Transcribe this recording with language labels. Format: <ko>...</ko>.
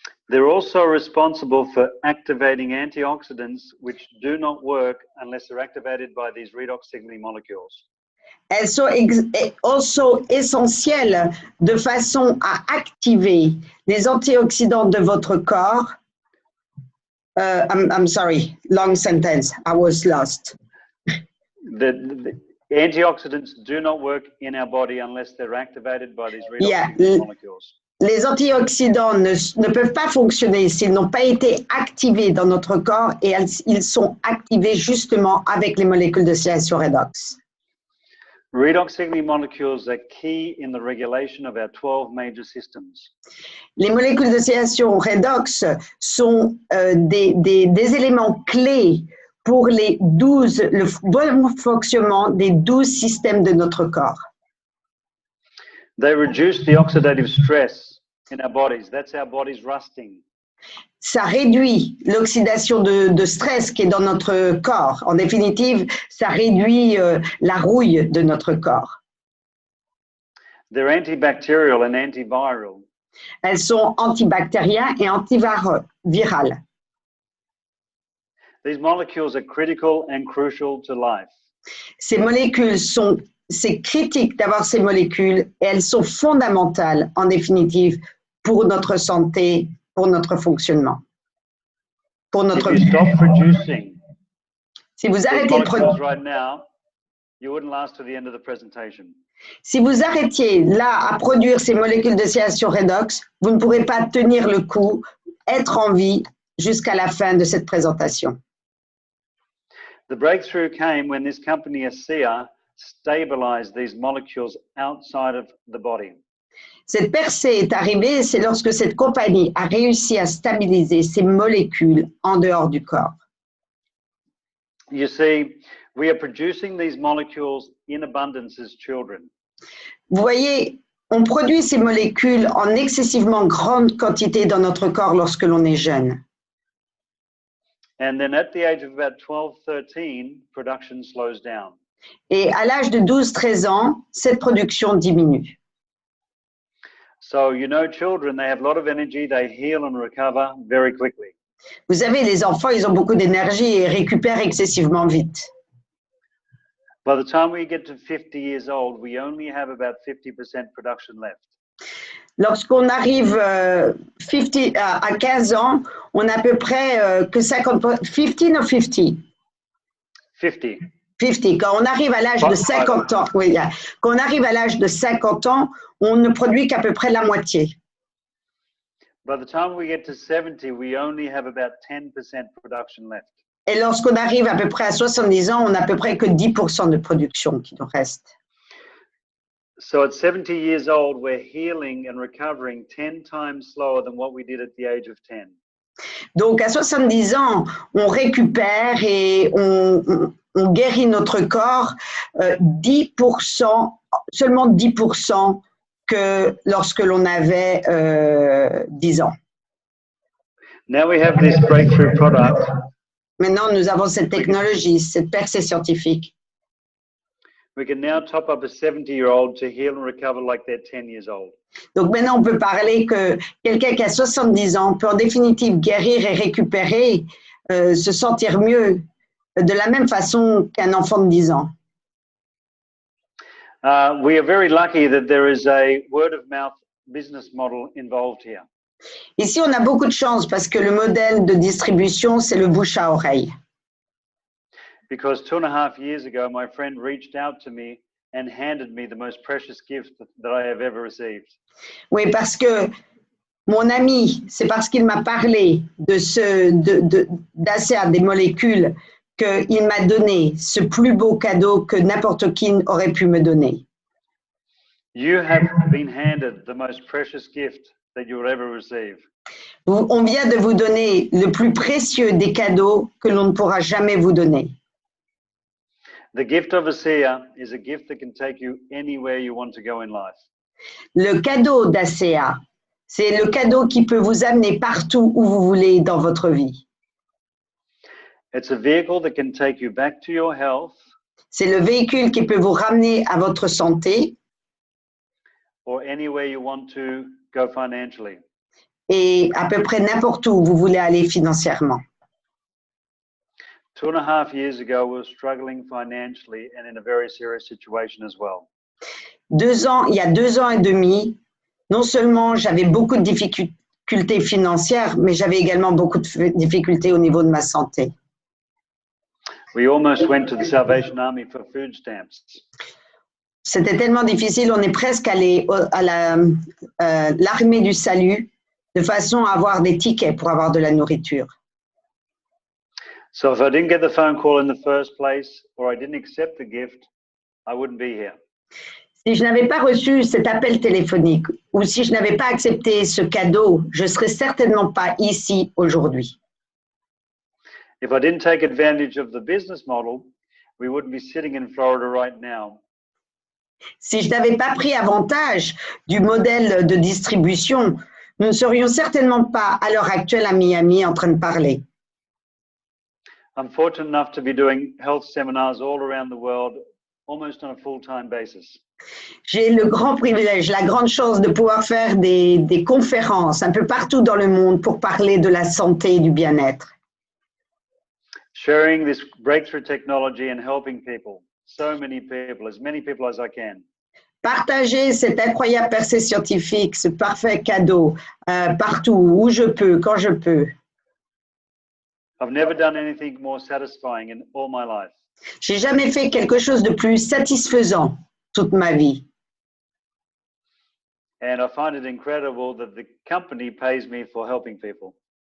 <en>They're also responsible for activating antioxidants which do not work unless they're activated by these redox signaling molecules.</en> <fr>Elles sont also essentielles de façon à activer les antioxydants de votre corps.</fr> <en>I'm sorry, long sentence, I was lost. The antioxidants do not work in our body unless they're activated by these redox signaling molecules.</en> <fr>Les antioxydants ne peuvent pas fonctionner s'ils n'ont pas été activés dans notre corps et ils sont activés justement avec les molécules de signalisation redox.</fr> <en>Redox signaling molecules are key in the regulation of our 12 major systems.</en> <fr>Les molécules de signalisation redox sont des éléments clés pour le bon fonctionnement des 12 systèmes de notre corps.</fr> <en>They reduce the oxidative stress in our bodies. That's our bodies rusting.</en> <fr>Ça réduit l'oxydation de stress qui est dans notre corps. En définitive, ça réduit la rouille de notre corps.</fr> <en>They're antibacterial and antiviral.</en> <fr>Elles sont antibactériennes et antivirales.</fr> <en>These molecules are critical and crucial to life.</en> <fr>Ces molécules c'est critique d'avoir ces molécules et elles sont fondamentales, en définitive, pour notre santé, pour notre fonctionnement, pour notre</fr> <en>If you stop producing</en> <fr>Si vous</fr> <en>these</en> <fr>arrêtez de</fr> <en>molecules</en> <fr>produire,</fr> <en>right now, you wouldn't last to the end of the presentation.</en> <fr>si vous arrêtiez là à produire ces molécules de signalisation redox, vous ne pourrez pas tenir le coup, être en vie jusqu'à la fin de cette présentation.</fr> <en>The breakthrough came when this company, ASEA, stabilized these molecules outside of the body.</en> <fr>Cette percée est arrivée, c'est lorsque cette compagnie a réussi à stabiliser ces molécules en dehors du corps.</fr> <en>You see, we are producing these molecules in abundance as children.</en> <fr>Vous voyez, on produit ces molécules en excessivement grande quantité dans notre corps lorsque l'on est jeune.</fr> <en>And then at the age of about 12, 13, production slows down.</en> <fr>Et à l'âge de 12-13 ans, cette production diminue.</fr> <en>So, you know, children, they have a lot of energy, they heal and recover very quickly.</en> <fr>Vous savez, les enfants, ils ont beaucoup d'énergie et récupèrent excessivement vite.</fr> <en>By the time we get to 50 years old, we only have about 50% production left.</en> <fr>Lorsqu'on arrive à 15 ans, on a à peu près que 50, 15 ou 50?</fr> <en>50.</en> <fr>50. Quand on arrive à l'âge de 50 ans, oui, quand on arrive à l'âge de 50 ans, on ne produit qu'à peu près la moitié.</fr> <en>By the time we get to 70, we only have about 10% production left.</en> <fr>Et lorsqu'on arrive à peu près à 70 ans, on n'a à peu près que 10% de production qui nous reste.</fr> <en>So at 70 years old, we're healing and recovering 10 times slower than what we did at the age of 10.</en> <fr>Donc, à 70 ans, on récupère et on guérit notre corps 10%, seulement 10% que lorsque l'on avait 10 ans.</fr> <en>Now we have this breakthrough product.</en> <fr>Maintenant, nous avons cette technologie, cette percée scientifique.</fr> <en>We can now top up a 70-year-old to heal and recover like they're 10 years old.</en> <fr>Donc maintenant, on peut parler que quelqu'un qui a 70 ans peut en définitive guérir et récupérer, se sentir mieux de la même façon qu'un enfant de 10 ans.</fr> <en>We are very lucky that there is a word-of-mouth business model involved here.</en> <fr>Ici, on a beaucoup de chance parce que le modèle de distribution, c'est le bouche à oreille.</fr> <en>Because 2.5 years ago, my friend reached out to me and handed me the most precious gift that I have ever received.</en> <fr>Oui, parce que mon ami, c'est parce qu'il m'a parlé d'ASEA, des molécules, qu'il m'a donné ce plus beau cadeau que n'importe qui aurait pu me donner.</fr> <en>You have been handed the most precious gift that you will ever receive.</en> <fr>On vient de vous donner le plus précieux des cadeaux que l'on ne pourra jamais vous donner.</fr> <en>The gift of ASEA is a gift that can take you anywhere you want to go in life.</en> <fr>Le cadeau d'ASEA, c'est le cadeau qui peut vous amener partout où vous voulez dans votre vie.</fr> <en>It's a vehicle that can take you back to your health.</en> <fr>C'est le véhicule qui peut vous ramener à votre santé.</fr> <en>Or anywhere you want to go financially.</en> <fr>Et à peu près n'importe où vous voulez aller financièrement.</fr> <en>2.5 years ago, we were struggling financially and in a very serious situation as well.</en> <fr>Il y a 2 ans et demi, non seulement j'avais beaucoup de difficultés financières, mais j'avais également beaucoup de difficultés au niveau de ma santé.</fr> <en>We almost went to the Salvation Army for food stamps.</en> <fr>C'était tellement difficile, on est presque allé à l'armée du salut de façon à avoir des tickets pour avoir de la nourriture.</fr> <en>So if I didn't get the phone call in the first place or I didn't accept the gift, I wouldn't be here.</en> <fr>Si je n'avais pas reçu cet appel téléphonique ou si je n'avais pas accepté ce cadeau, je ne serais certainement pas ici aujourd'hui.</fr> <en>If I didn't take advantage of the business model, we wouldn't be sitting in Florida right now.</en> <fr>Si je n'avais pas pris avantage du modèle de distribution, nous ne serions certainement pas à l'heure actuelle à Miami en train de parler.</fr> <en>I'm fortunate enough to be doing health seminars all around the world, almost on a full-time basis.</en> <fr>J'ai le grand privilège, la grande chance de pouvoir faire des conférences un peu partout dans le monde pour parler de la santé et du bien-être.</fr> <en>sharing this breakthrough technology and helping people, so many people as I can.</en> <fr>Partager cette incroyable percée scientifique, ce parfait cadeau, partout, où je peux, quand je peux.</fr> <en>I've never done anything more satisfying in all my life.</en> <fr>J'ai jamais fait quelque chose de plus satisfaisant toute ma vie.</fr> <en>And I find it incredible that the company pays me for helping people.</en>